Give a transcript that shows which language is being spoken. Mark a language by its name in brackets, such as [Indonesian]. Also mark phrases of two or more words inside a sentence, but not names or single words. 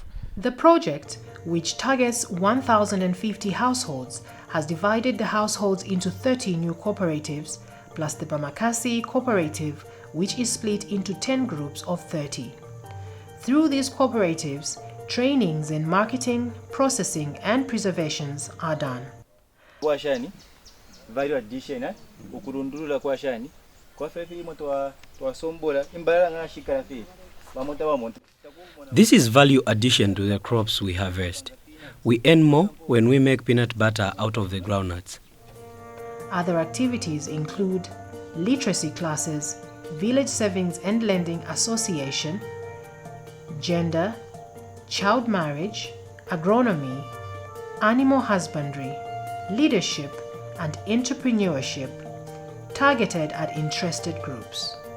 [English] The project, which targets 1,050 households, has divided the households into 30 new cooperatives, plus the Bamakasi cooperative, which is split into 10 groups of 30. Through these cooperatives, trainings in marketing, processing, and preservations are done. Value addition [Bemba] ukurundulula kwa shani kwa fefi moto twasombola imbala ngashikala fe bamonta bamonta. [English] This is value addition to the crops we harvest. We earn more when we make peanut butter out of the groundnuts. Other activities include literacy classes, village savings and lending association, gender, child marriage, agronomy, animal husbandry, leadership, and entrepreneurship targeted at interested groups.